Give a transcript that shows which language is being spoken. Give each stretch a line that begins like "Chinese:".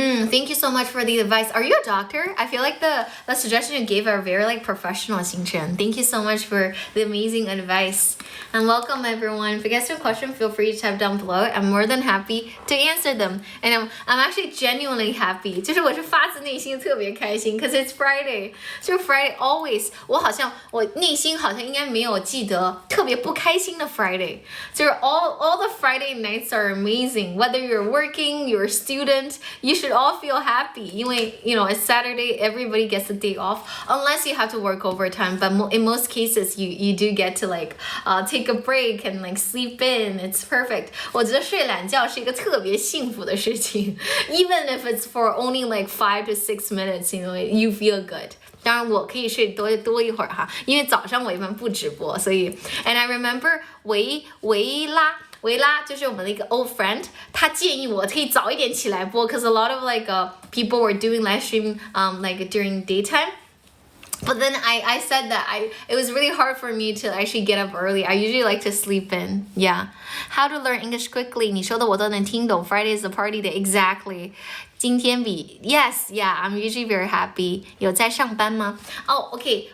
English: Thank you so much for the advice. Are you a doctor? I feel like the suggestion you gave are very like professional, Xingchen. Thank you so much for the amazing advice. And welcome everyone. If you guys have a question, feel free to type down below. I'm more than happy to answer them. And I'm actually genuinely happy.
Chinese: 就是我是发自内心特别开心
English: because it's Friday.
Chinese: 就是 Friday always. 我内心好像应该没有记得特别不开心的 Friday.
English: 就是 all the Friday nights are amazing. Whether you're working, you're a student, you should all feel happy. 因为 you know, it's Saturday, everybody gets a day off unless you have to work overtime. But in most cases, you do get to like take a break and like sleep in. It's perfect.
Chinese: 我觉得睡懒觉是一个特别幸福的事情
English: Even if it's for only like 5 to 6 minutes, you know, you feel good.
Chinese: 当然我可以睡多一会儿哈，因为早上我一般不直播，所以 And I remember 维拉就是我们的一个 old friend， 他建议我可以早一点起来播
English: because a lot of like people were doing live stream like during daytime. But then I said that it was really hard for me to actually get up early. I usually like to sleep in. How to learn English quickly?
Chinese: 你说的我都能听懂。
English: Friday is the party day. Exactly.
Chinese: 今天比
English: Yes, I'm usually very happy.
Chinese: 有在上班吗？Okay.